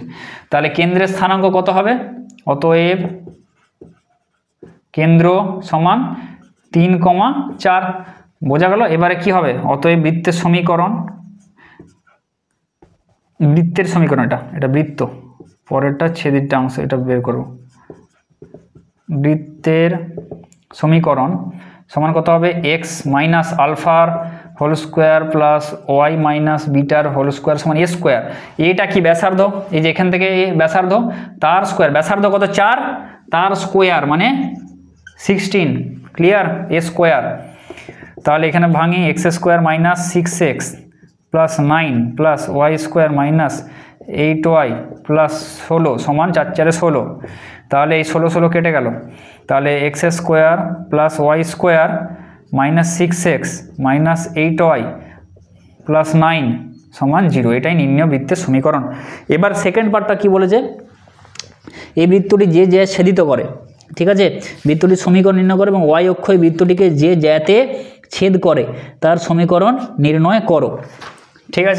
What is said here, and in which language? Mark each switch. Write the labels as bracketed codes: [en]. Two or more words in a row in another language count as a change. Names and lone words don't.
[bn] তাহলে কেন্দ্রের স্থানাঙ্ক কত হবে, অতএব কেন্দ্র সমান 3, 4, বোঝা গেল। এবারে কি হবে, অতএব বৃত্তের সমীকরণ, এটা বৃত্ত, পরেরটা ছেদিরটা অংশ, এটা বের করব। বৃত্তের সমীকরণ সমান কত হবে, x - α² + y - β² = a²। এটা কি ব্যাসার্ধ, এই যে এখান থেকে ব্যাসার্ধ, তার স্কোয়ার, ব্যাসার্ধ কত 4, তার স্কোয়ার মানে 16, ক্লিয়ার, a²। তাহলে এখানে ভাঙি, x² - 6x + 9 + y² - 8y + 16 = 4 × 4 = 16। তাহলে এই 16 কেটে গেল, তাহলে x² + y² - 6x - 8y + 9 = 0। এটাই নির্ণয় বৃত্তের সমীকরণ। এবার [en] second partটা [bn] কি বলেছে, এই বৃত্তটি যে জ্যা ছেদিত করে, ঠিক আছে, বৃত্তটির সমীকরণ নির্ণয় করে এবং ওয়াই অক্ষ এই বৃত্তটিকে যে জ্যাতে ছেদ করে তার সমীকরণ নির্ণয় করো, ঠিক আছে।